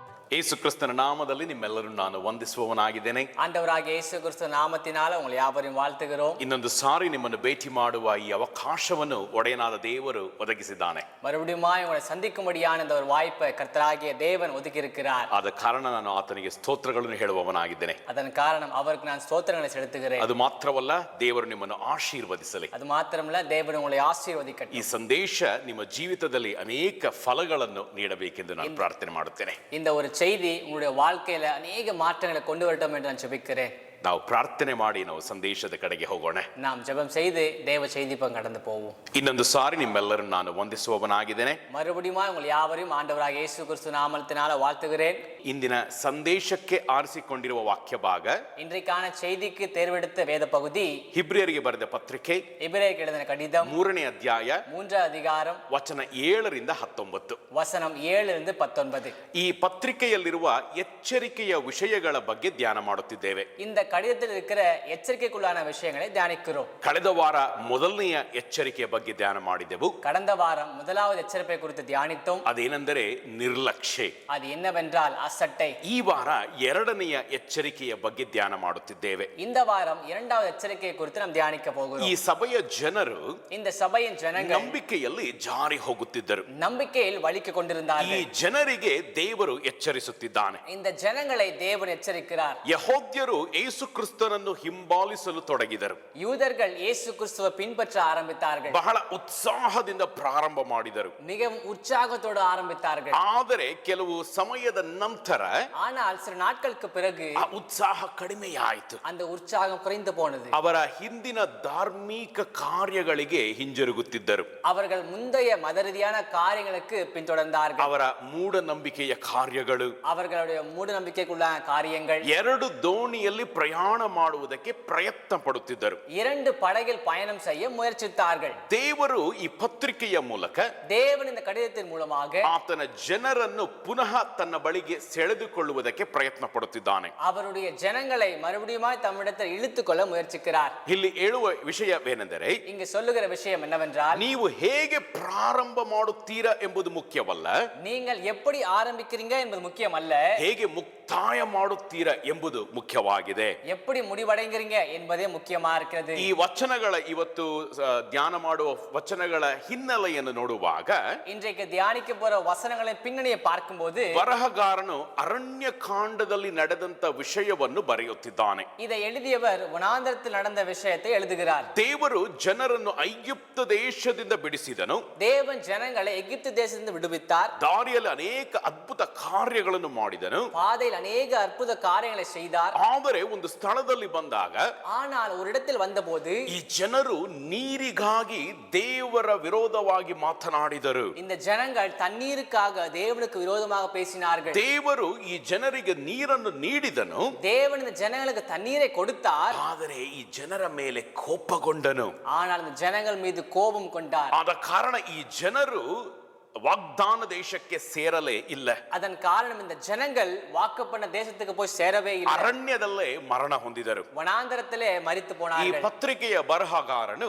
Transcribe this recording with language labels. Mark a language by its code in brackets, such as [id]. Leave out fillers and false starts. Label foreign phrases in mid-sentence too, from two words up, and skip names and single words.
[kn] ಯೇಸು ಕ್ರಿಸ್ತನ ನಾಮದಲ್ಲಿ ನಿಮ್ಮೆಲ್ಲರನ್ನು ನಾನು ವಂದಿಸುವವನಾಗಿದ್ದೇನೆ. [ta] ஆண்டவராகிய இயேசு கிறிஸ்து நாமத்தினால உங்களை யாவரையும் வாழ்த்துகிறோம். [kn] ಇನ್ನೊಂದು ಸಾರಿ ನಿಮ್ಮನ್ನು ಭೇಟಿ ಮಾಡುವ ಈ ಅವಕಾಶವನ್ನು ಒಡೆಯನಾದ ದೇವರು ಒದಗಿಸಿದ್ದಾನೆ. [ta] மறுபடியும் உங்களை சந்திக்கும்படியான இந்த ஒரு வாய்ப்பை கர்த்தராகிய தேவன் ஒதுக்கி இருக்கிறார். [kn] ಆದ ಕಾರಣ ನಾನು ಆತನಿಗೆ ಸ್ತೋತ್ರಗಳನ್ನು ಹೇಳುವವನಾಗಿದ್ದೇನೆ. [ta] அதன் காரணம் அவருக்கு நான் ஸ்தோத்திரங்களை செலுத்துகிறேன். [kn] ಅದು ಮಾತ್ರವಲ್ಲ, ದೇವರು ನಿಮ್ಮನ್ನು ಆಶೀರ್ವದಿಸಲಿ. [ta] அது மாத்திரமல்ல, தேவன் உங்களை ஆசீர்வதிக்கட்டும். [kn] ಈ ಸಂದೇಶ ನಿಮ್ಮ ಜೀವಿತದಲ್ಲಿ ಅನೇಕ ಫಲಗಳನ್ನು ನೀಡಬೇಕೆಂದು ನಾನು ಪ್ರಾರ್ಥನೆ ಮಾಡುತ್ತೇನೆ. [ta] இந்த ஒரு செய்தி உங்களுடைய வாழ்க்கையில அநேக மாற்றங்களை கொண்டு வரட்டும் என்று நான் ஜெபிக்கிறேன். [kn] ನಾವು ಪ್ರಾರ್ಥನೆ ಮಾಡಿ ನಾವು ಸಂದೇಶದ ಕಡೆಗೆ ಹೋಗೋಣ. [ta] நாம் ஜெபம் செய்து தேவ செய்தி பக்கம் கடந்து போவோம். [kn] ಇನ್ನೊಂದು ಸಾರಿ ನಿಮ್ಮೆಲ್ಲರನ್ನು ನಾನು ವಂದಿಸುವವನಾಗಿದ್ದೇನೆ. [ta] மறுபடியும் உங்கள் யாவரையும் ஆண்டவராகிய இயேசு கிறிஸ்து நாமத்தினால வாழ்த்துகிறேன். [kn] ಇಂದಿನ ಸಂದೇಶಕ್ಕೆ ಆರಿಸಿಕೊಂಡಿರುವ ವಾಕ್ಯ ಭಾಗ, [ta] இன்றைக்கான செய்திக்கு தேர்வெடுத்த வேத பகுதி [kn] ಹಿಬ್ರಿಯರಿಗೆ ಬರೆದ ಪತ್ರಿಕೆ [ta] எபிரேயருக்கு எழுதின கடிதம் [kn] 3ನೇ ಅಧ್ಯಾಯ [ta] 3வது அதிகாரம் [kn] ವಚನ 7ರಿಂದ 19. [ta] வசனம் 7ರಿಂದ 19. [kn] ಈ ಪತ್ರಿಕೆಯಲ್ಲಿರುವ ಎಚ್ಚರಿಕೆಯ ವಿಷಯಗಳ ಬಗ್ಗೆ ಧ್ಯಾನ ಮಾಡುತ್ತಿದ್ದೇವೆ. [ta] இந்த கடிதத்தில் இருக்கிற எச்சரிக்கைக்குள்ளான விஷயங்களை தியானிக்கிறோம். [kn] ಕಳೆದ ವಾರ ಮೊದಲನೆಯ ಎಚ್ಚರಿಕೆಯ ಬಗ್ಗೆ ಧ್ಯಾನ ಮಾಡಿದೆವು. [ta] கடந்த வாரம் முதலாவது எச்சரிப்பை குறித்து தியானித்தோம். [kn] ಅದೇನೆಂದರೆ ನಿರ್ಲಕ್ಷ್ಯ. [ta] அது என்னவென்றால் அசட்டை. [kn] ಈ ವಾರ ಎರಡನೆಯ ಎಚ್ಚರಿಕೆಯ ಬಗ್ಗೆ ಧ್ಯಾನ ಮಾಡುತ್ತಿದ್ದೇವೆ. [ta] இந்த வாரம் இரண்டாவது எச்சரிக்கை குறித்து நாம் தியானிக்க போகிறோம். [kn] ಈ ಸಭೆಯ ಜನರು [ta] இந்த சபையின் ஜனங்கள் [kn] ನಂಬಿಕೆಯಲ್ಲಿ ಜಾರಿ ಹೋಗುತ್ತಿದ್ದರು. [ta] நம்பிக்கையில் வலிக்கு கொண்டிருந்தார்கள். [kn] ಈ ಜನರಿಗೆ ದೇವರು ಎಚ್ಚರಿಸುತ್ತಿದ್ದಾನೆ. [ta] இந்த ஜனங்களை தேவன் எச்சரிக்கிறார். [kn] ಯಹೂದ್ಯರು ಯೇಸು ಕ್ರಿಸ್ತನನ್ನು ಹಿಂಬಾಲಿಸಲು ತೊಡಗಿದರು. [ta] யூதர்கள் இயேசு கிறிஸ்துவை பின்பற்ற ஆரம்பித்தார்கள். [kn] ಬಹಳ ಉತ್ಸಾಹದಿಂದ ಪ್ರಾರಂಭ ಮಾಡಿದರು. [ta] மிகவும் உற்சாகத்தோடு ஆரம்பித்தார்கள். [kn] ಆದರೆ ಕೆಲವು ಸಮಯದ ನಂತರ [ta] ஆனால் சில நாட்களுக்கு பிறகு [kn] ಆ ಉತ್ಸಾಹ ಕಡಿಮೆಯಾಯಿತು. [ta] அந்த உற்சாகம் குறைந்து போனது. [kn] ಅವರ ಹಿಂದಿನ ಧಾರ್ಮಿಕ ಕಾರ್ಯಗಳಿಗೆ ಹಿಂಜರುಗುತ್ತಿದ್ದರು. [ta] அவர்கள் முந்தைய மத ரீதியான காரியங்களுக்கு பின்தொடர்ந்தார்கள். [kn] ಅವರ ಮೂಢನಂಬಿಕೆಯ ಕಾರ್ಯಗಳು, [ta] அவர்களுடைய மூட நம்பிக்கைக்குள்ளான காரியங்கள். [kn] ಎರಡು ದೋಣಿಯಲ್ಲಿ ಪ್ರಯಾಣ ಮಾಡುವುದಕ್ಕೆ ಪ್ರಯತ್ನ ಪಡುತ್ತಿದ್ದರು. [ta] இரண்டு படகில் பயணம் செய்ய முயற்சித்தார்கள். [kn] ದೇವರು ಈ ಪತ್ರಿಕೆಯ ಮೂಲಕ, [ta] தேவன் இந்த கடிதத்தின் மூலமாக [kn] ಆತನ ಜನರನ್ನು ಪುನಃ ತನ್ನ ಬಳಿಗೆ ಸೆಳೆದುಕೊಳ್ಳುವುದಕ್ಕೆ ಪ್ರಯತ್ನ ಪಡುತ್ತಿದ್ದಾನೆ. [ta] அவருடைய ஜனங்களை மறுபடியும் தம்மிடத்தில் இழுத்துக்கொள்ள முயற்சிக்கிறார். [kn] ಇಲ್ಲಿ ಹೇಳುವ ವಿಷಯವೇನೆಂದರೆ, [ta] இங்கு சொல்லுகிற விஷயம் என்னவென்றால், [kn] ನೀವು ಹೇಗೆ ಪ್ರಾರಂಭ ಮಾಡುತ್ತೀರಾ ಎಂಬುದು ಮುಖ್ಯವಲ್ಲ, [ta] நீங்கள் எப்படி ஆரம்பிக்கிறீங்க என்பது முக்கியம் அல்ல, [kn] ಹೇಗೆ ಮುಕ್ತಾಯ ಮಾಡುತ್ತೀರಾ ಎಂಬುದು ಮುಖ್ಯವಾಗಿದೆ. [ta] எப்படி முடிவடைகிறீங்க என்பதே முக்கியமா இருக்கிறது. [kn] ಈ ವಚನಗಳ ಇವತ್ತು ಧ್ಯಾನ ಮಾಡುವ ವಚನಗಳ ಹಿನ್ನೆಲೆಯನ್ನು ನೋಡುವಾಗ, [ta] இன்றைக்கு தியானிக்க போற வசனங்களின் பின்னணியை பார்க்கும்போது, [kn] ಬರಹಗಾರನು ಅರಣ್ಯ ಕಾಂಡದಲ್ಲಿ ನಡೆದಂತ ವಿಷಯವನ್ನು ಬರೆಯುತ್ತಿದ್ದಾನೆ. [ta] இதை எழுதியவர் வனாந்தரத்தில் நடந்த விஷயத்தை எழுதுகிறார். [kn] ದೇವರು ಜನರನ್ನು ಐಗುಪ್ತ ದೇಶದಿಂದ ಬಿಡಿಸಿದನು. [ta] தேவன் ஜனங்களை எகிப்து தேசத்திலிருந்து விடுவித்தார். [kn] ದಾರಿಯಲ್ಲಿ ಅನೇಕ ಅದ್ಭುತ ಕಾರ್ಯಗಳನ್ನು ಮಾಡಿದನು. [ta] பாதையில் அநேக அற்புத காரியங்களை செய்தார். [kn] ಆದರೆ ಒಂದು ಸ್ಥಳದಲ್ಲಿ ಬಂದಾಗ, [ta] ஆனால் ஒரு இடத்தில் வந்தபோது [kn] ಈ ಜನರು ನೀರಿಗಾಗಿ ದೇವರ ವಿರೋಧವಾಗಿ ಮಾತನಾಡಿದರು. [ta] இந்த ஜனங்கள் தண்ணீருக்காக தேவனுக்கு விரோதமாக பேசினார்கள். [kn] ದೇವರು ಈ ಜನರಿಗೆ ನೀರನ್ನು ನೀಡಿದನು. [ta] தேவன் இந்த ஜனங்களுக்கு தண்ணீரை கொடுத்தார். [kn] ಆದರೆ ಈ ಜನರ ಮೇಲೆ ಕೋಪಗೊಂಡನು. [ta] ஆனால் இந்த ஜனங்கள் மீது கோபம் கொண்டார். [kn] ಆದ ಕಾರಣ ಈ ಜನರು ವಾಗ್ದಾನ ದೇಶಕ್ಕೆ ಸೇರಲೇ ಇಲ್ಲ. [ta] அதன் காரணம் இந்த ஜனங்கள் வாக்குப்பண்ண தேசத்துக்கு போய் சேரவே இல்லை. [kn] ಅರಣ್ಯದಲ್ಲೇ ಮರಣ ಹೊಂದಿದರು. [ta] வனாந்தரத்திலே மரித்து [kn] ಈ [ta] போனார்கள். [kn] ಪತ್ರಿಕೆಯ ಬರಹಗಾರನು